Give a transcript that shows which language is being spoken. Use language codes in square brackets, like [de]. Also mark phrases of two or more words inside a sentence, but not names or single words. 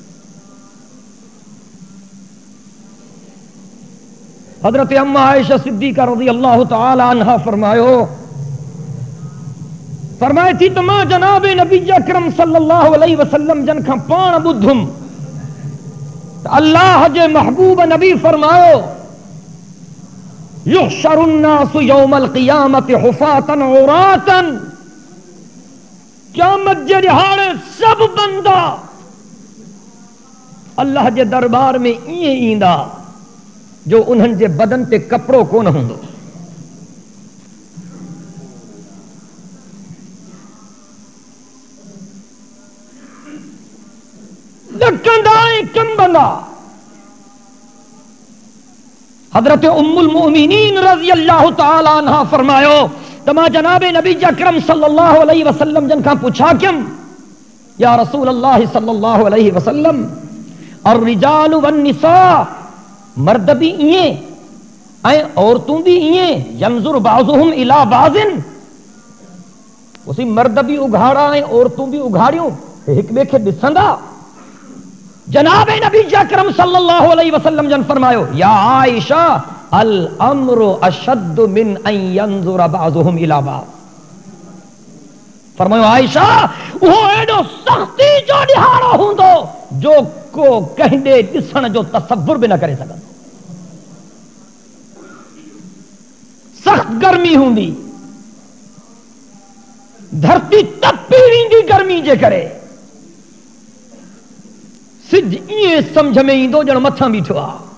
[sd] हज़रत अम्मा आयशा सिद्दीक़ा रज़ियल्लाहु तआला अन्हा फरमाए थी त मां जनाब नबी अकरम सल्लल्लाहु अलैहि वसल्लम जन खां पाण ॿुधुमि त अल्लाह जे महबूब नबी फरमायो, [ar] يحشر الناس يوم القيامة حفاة عراة, [sd] क़यामत जे ॾिहाड़े सभु बंदा अल्लाह जे दरबार में ईअं ईंदा जो उन्हनि जे बदन ते कपिड़ो कोन हूंदो। ॾकंदा ऐं कंबंदा। हज़रत उम्मुल मोमिनीन रज़ियल्लाहु तआला अन्हा फरमायो त मां जनाब नबी अकरम सल्लल्लाहु अलैहि वसल्लम जन खां पुछा कयम, [ar] يا رسول الله صلى الله عليه وسلم, [sd] और [ar] الرجال والنساء, [sd] मर्द भी ईअं ऐं औरतूं भी ईअं, [ar] ينظر بعضهم إلى بعض, [sd] उसी मर्द भी उघाड़ा ऐं औरतूं भी उघाड़ियूं हिक ॿिए खे ॾिसंदा? जनाब नबी अकरम सल्लल्लाहु अलैहि वसल्लम जन फरमायो, [ar] يا عائشة الأمر أشد من أن ينظر بعضهم إلى بعض. [sd] फरमायो आयशा, उहो एॾो सख़्ती जो ॾिहाड़ो हूंदो जो को कंहिं ॾिसण जो तसव्वुर भी न करे सघंदो। सख़्त गर्मी हूंदी, धरती तपी वेंदी गर्मी जे करे, सिज ईअं सम्झ में ईंदो ॼण मथां बीठो आहे।